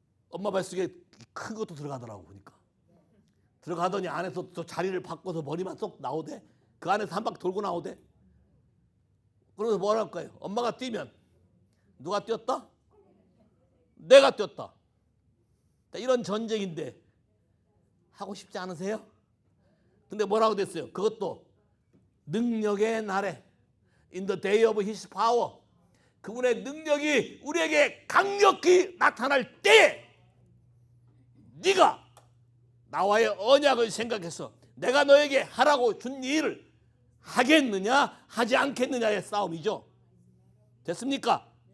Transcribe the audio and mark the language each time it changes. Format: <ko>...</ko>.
<ko>엄마 뱃속에 큰 것도 들어가더라고 보니까. 들어가더니 안에서 또 자리를 바꿔서 머리만 쏙 나오대. 그 안에서 한 바퀴 돌고 나오대. 그러면서 뭐라 할까요? 엄마가 뛰면 누가 뛰었다? 내가 뛰었다. 이런 전쟁인데 하고 싶지 않으세요? 근데 뭐라고 됐어요? 그것도 능력의 날에</ko> <en>In the day of his power.</en> <ko>그분의 능력이 우리에게 강력히 나타날 때 네가 나와의 언약을 생각해서 내가 너에게 하라고 준 일을 하겠느냐 하지 않겠느냐의 싸움이죠. 됐습니까?</ko>